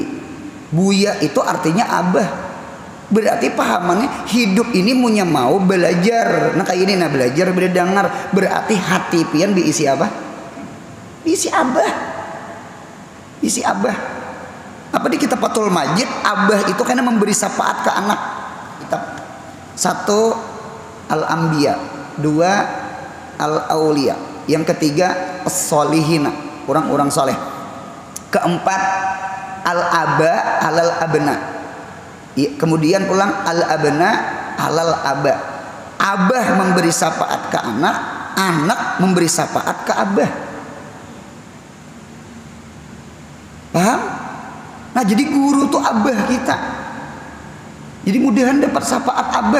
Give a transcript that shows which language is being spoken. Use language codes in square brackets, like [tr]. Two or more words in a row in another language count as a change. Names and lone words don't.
[bjn] Buya itu artinya abah. Berarti pahamannya hidup ini punya mau belajar. Nah kayak ini nah belajar berdengar. Berarti hati pian diisi apa? Diisi abah. Isi abah. Apa di kitab Fathul Majid, abah itu karena memberi syafaat ke anak. Kitab 1 Al-Anbiya, 2 Al-Auliya. Yang ketiga as-solihina, orang-orang soleh. Keempat [ar] al-aba alal abna. [bjn] Kemudian pulang [ar] al-abna alal aba. [bjn] Abah memberi syafaat ke anak, anak memberi syafaat ke abah. Paham? Nah, jadi guru tuh abah kita. Jadi mudahan dapat syafaat abah.